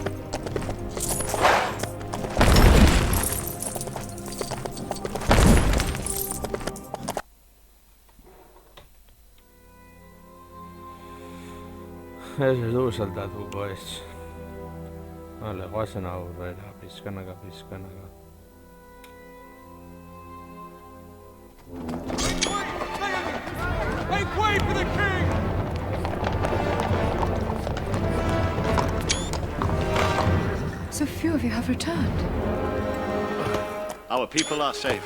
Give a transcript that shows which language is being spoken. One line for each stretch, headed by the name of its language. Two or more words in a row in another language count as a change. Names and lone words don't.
Basque: Ez dugu saltatuko ez. Vale, guazen aurrera, pizkanaka.
English: Make way for the king! So few of you have returned. Our people are safe.